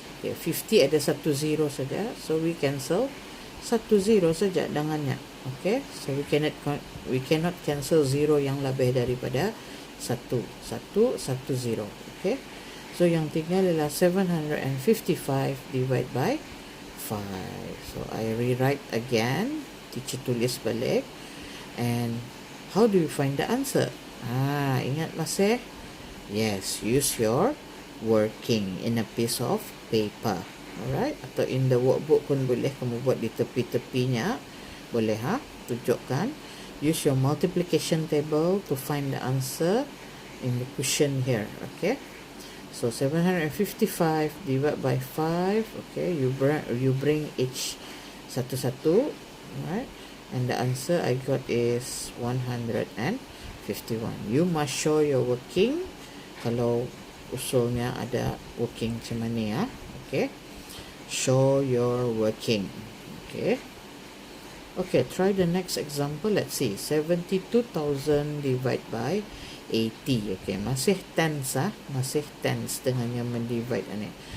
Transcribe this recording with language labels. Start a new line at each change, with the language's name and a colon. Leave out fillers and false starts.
Malay: Okay, 50 ada satu 0 saja,
English: so we cancel
Malay: satu 0 saja dengannya.
English: Okay, so we cannot cancel 0
Malay: yang lebih daripada satu 0. Okay, so yang tinggal adalah 755 divide by 5.
English: So I rewrite again,
Malay: teacher tulis balik.
English: And how do you find the answer?
Malay: Ingat masih?
English: Yes, use your working in a piece of paper.
Malay: Alright, atau
English: in the workbook
Malay: pun boleh kamu buat di tepi-tepinya. Boleh tunjukkan.
English: Use your multiplication table to find the answer in the question here. Okay, so 755 divided by 5. Okay, you bring each
Malay: satu-satu.
English: Right, and the answer I got is 151. You must show your working.
Malay: Kalau usulnya ada working macam mana ya.
English: Okay, show your working. Okay, try the next example. Let's see, 72,000 divided by 80.
Malay: Okay, masih tens masih tens dengan yang mendivide ni.